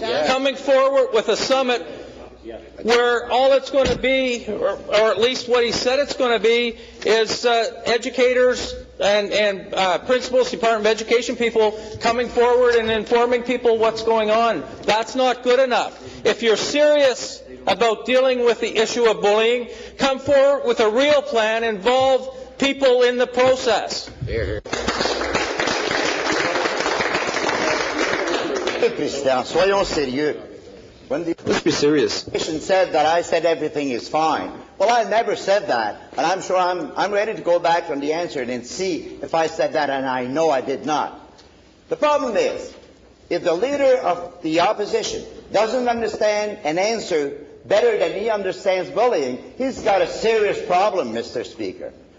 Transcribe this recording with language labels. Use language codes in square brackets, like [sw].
[en] Coming forward with a summit where all it's going to be, or at least what he said it's going to be, is educators and principals, Department of Education people coming forward and informing people what's going on. That's not good enough. If you're serious about dealing with the issue of bullying, come forward with a real plan, involve people in the process. [fr] Président, soyons sérieux. [en] Let's be serious. Said that I said everything is fine. Well, I never said that, and I'm sure I'm ready to go back on the answer and see if I said that, and I know I did not. The problem is, if the leader of the opposition doesn't understand and answer better than he understands bullying, he's got a serious problem, Mr. Speaker.